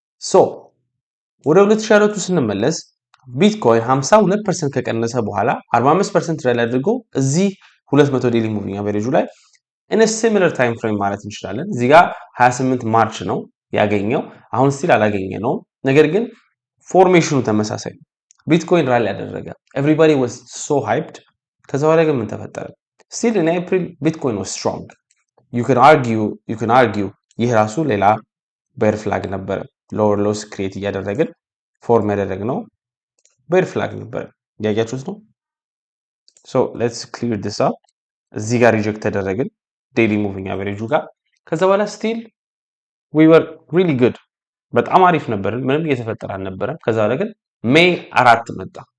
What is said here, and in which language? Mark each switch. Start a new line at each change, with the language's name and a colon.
Amharic: so ወደ 2022 ስንመለስ ቢትኮይን 52% ከቀነሰ በኋላ 45% ራሊ አድርጎ እዚህ 200 ዴይሊ ሙቪንግ አቨሬጁ ላይ
English: in a similar time frame
Amharic: ማለት እንችላለን። እዚህ ጋር 28 ማርች ነው ያገኘው። አሁን ስቲል አላገኘ ነው። ነገር ግን ፎርሜሽኑ ተመሳሳይ ነው። ቢትኮይን ራሊ ያደረገ
English: everybody was so hyped
Amharic: ከዛ በኋላ ግን ምን ተፈጠረ?
English: still in April Bitcoin was strong. you can argue
Amharic: ይህ ራሱ ሌላ bear flag ነበረ። lower lows create እያደረግን ፎርም ያደረግነው bear flag ነበረ። ያያችሁት ነው።
English: so let's clear this up
Amharic: እዚህ ጋር ሪጀክት ተደረግን ዴይሊ ሙቪንግ አቨሬጁ ጋር ከዛ በኋላ ስቲል
English: we were really good
Amharic: በጣም አሪፍ ነበርን ምንም እየተፈጠረ አልነበረም ከዛ በኋላ ግን ሜይ 4 መጣ